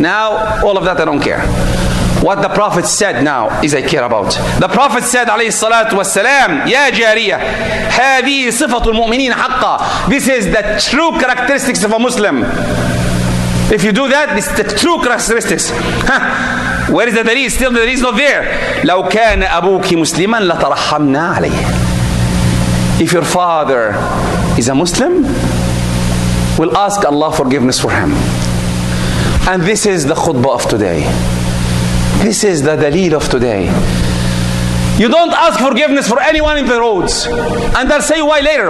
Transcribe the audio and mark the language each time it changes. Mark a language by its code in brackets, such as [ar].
[en] Now, all of that I don't care. What the Prophet said now is I care about. The Prophet said, alayhi salatu wassalam, Ya Jariyah, [ar] هذه صفة المؤمنين حقا. [en] This is the true characteristics of a Muslim. If you do that, this is the true characteristics. Where is the dalil? Still the dalil is not there. [ar] لو كان أبوك مسلما لترحمنا عليه. [en] If your father is a Muslim, we'll ask Allah forgiveness for him. And this is the khutbah of today. This is the dalil of today. You don't ask forgiveness for anyone in the roads. And I'll say why later.